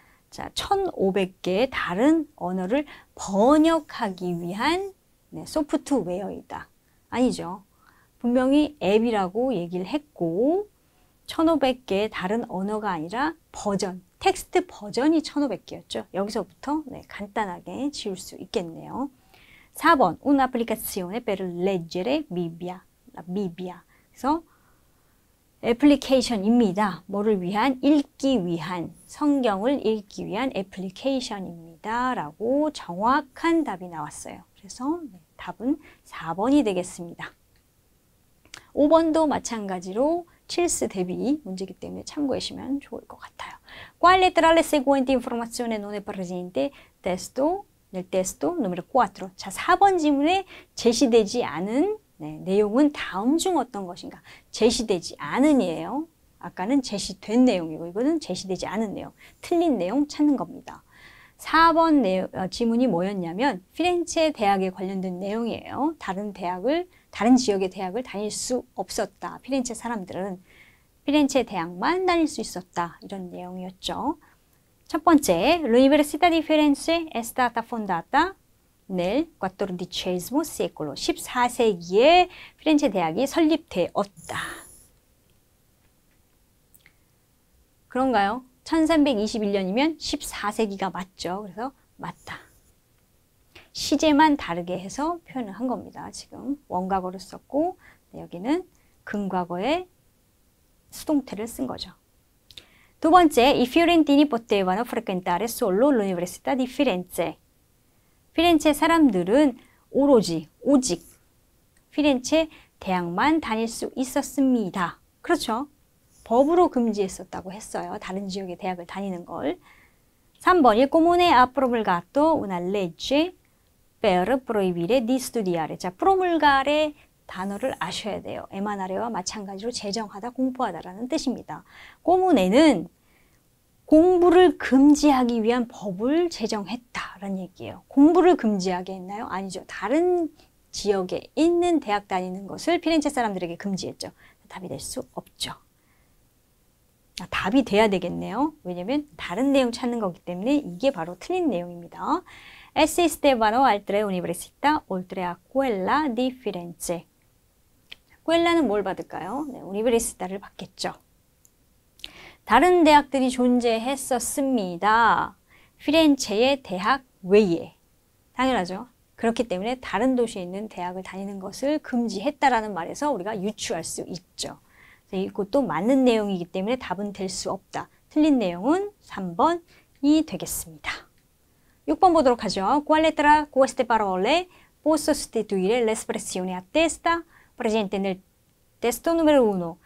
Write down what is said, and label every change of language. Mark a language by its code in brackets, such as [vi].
[ko] 자, 1500개의 다른 언어를 번역하기 위한 소프트웨어이다. 아니죠. 분명히 앱이라고 얘기를 했고 1500개의 다른 언어가 아니라 버전, 텍스트 버전이 1500개였죠. 여기서부터 간단하게 지울 수 있겠네요. 4번, [it] un'applicazione per leggere Bibbia. [ko] 그래서 애플리케이션입니다. 뭐를 위한? 읽기 위한, 성경을 읽기 위한 애플리케이션입니다. 라고 정확한 답이 나왔어요. 그래서 답은 4번이 되겠습니다. 5번도 마찬가지로 칠스 대비 문제이기 때문에 참고하시면 좋을 것 같아요. [it] Quale tra le seguenti informazioni non è presente nel testo numero 4? [ko] 자, 4번 지문에 제시되지 않은 내용은 다음 중 어떤 것인가? 제시되지 않은이에요. 아까는 제시된 내용이고 이거는 제시되지 않은 내용. 틀린 내용 찾는 겁니다. 4번 지문이 뭐였냐면 피렌체 대학에 관련된 내용이에요. 다른 지역의 대학을 다닐 수 없었다. 피렌체 사람들은 피렌체 대학만 다닐 수 있었다. 이런 내용이었죠. 첫 번째, [it] l'Università di Firenze è stata fondata nel XIV secolo. [ko] 14세기에 피렌체 대학이 설립되었다. 그런가요? 1321년이면 14세기가 맞죠. 그래서 맞다. 시제만 다르게 해서 표현을 한 겁니다. 지금 원과거를 썼고 여기는 근과거에 수동태를 쓴 거죠. 두 번째, [it] i fiorentini potevano frequentare solo l'Università di Firenze. [ko] 피렌체 사람들은 오직 피렌체 대학만 다닐 수 있었습니다. 그렇죠. 법으로 금지했었다고 했어요. 다른 지역의 대학을 다니는 걸. 3번, [it] il comune ha promulgato una legge per proibire di studiare. [ko] 자, promulgare 단어를 아셔야 돼요. emanhare와 마찬가지로 제정하다, 공포하다라는 뜻입니다. 꼬문에는 공부를 금지하기 위한 법을 제정했다라는 얘기예요. 공부를 금지하게 했나요? 아니죠. 다른 지역에 있는 대학 다니는 것을 피렌체 사람들에게 금지했죠. 답이 될 수 없죠. 답이 돼야 되겠네요. 왜냐면 다른 내용 찾는 거기 때문에 이게 바로 틀린 내용입니다. [it] Esse Stefano altre università oltre a quella di Firenze. [ko] quella는 뭘 받을까요? 네, universita를 받겠죠. 다른 대학들이 존재했었습니다. 피렌체의 대학 외에. 당연하죠. 그렇기 때문에 다른 도시에 있는 대학을 다니는 것을 금지했다라는 말에서 우리가 유추할 수 있죠. 이것도 맞는 내용이기 때문에 답은 될 수 없다. 틀린 내용은 3번이 되겠습니다. 6번 보도록 하죠. [it] Quale tra queste parole può sostituire l'espressione a testa presente nel testo numero 1.